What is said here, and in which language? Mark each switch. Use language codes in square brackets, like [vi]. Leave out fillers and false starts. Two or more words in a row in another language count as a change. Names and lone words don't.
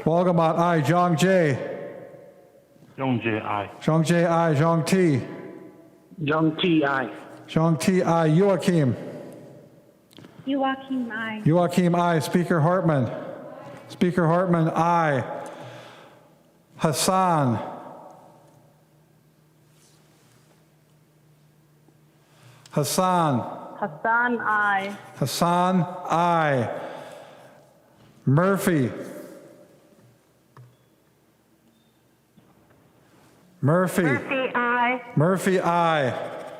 [en] Walgamot. I. Zhang Jie. Zhong Jie, aye. Zhang Jie. I. Zhang Ti. Zhong Ti, aye. Zhang Ti. I. Joachim. Joachim, aye. Joachim. I. Speaker Hartman. Speaker Hartman. I. Hassan. Hassan. Hassan, aye. Hassan. I. Murphy. Murphy. Murphy, aye. Murphy. I.